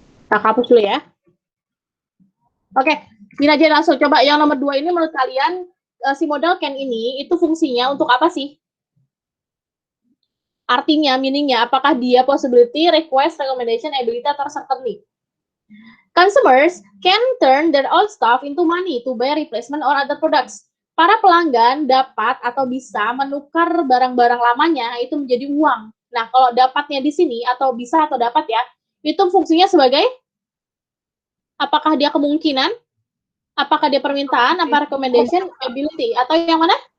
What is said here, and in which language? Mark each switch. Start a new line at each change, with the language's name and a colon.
Indonesian: Kakak hapus dulu ya. Oke, ini aja langsung. Coba yang nomor 2 ini menurut kalian, si modal can ini itu fungsinya untuk apa sih? Artinya, meaningnya, apakah dia possibility, request, recommendation, ability, atau certainly?
English: Consumers can turn their old stuff into money to buy replacement or other products.
Indonesian: Para pelanggan dapat atau bisa menukar barang-barang lamanya itu menjadi uang. Nah, kalau dapatnya di sini, atau bisa atau dapat ya, itu fungsinya sebagai, apakah dia kemungkinan, apakah dia permintaan, apa recommendation, ability, atau yang mana?